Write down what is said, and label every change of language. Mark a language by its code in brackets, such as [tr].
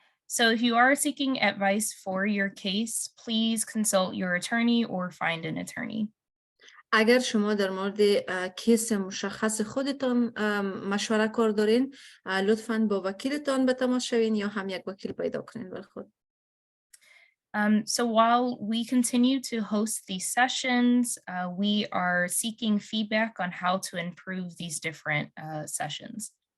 [en] So if you are seeking advice for your case, please consult your attorney or find an attorney. [fa] اگر شما در مورد کیس مشخص خودتان مشوره کار دارین، لطفاً با وکیلتان به تماس شوین یا هم یک وکیل پیدا کنین برای خود. [en] So while we continue to host these sessions, we are seeking feedback on how to improve these different sessions.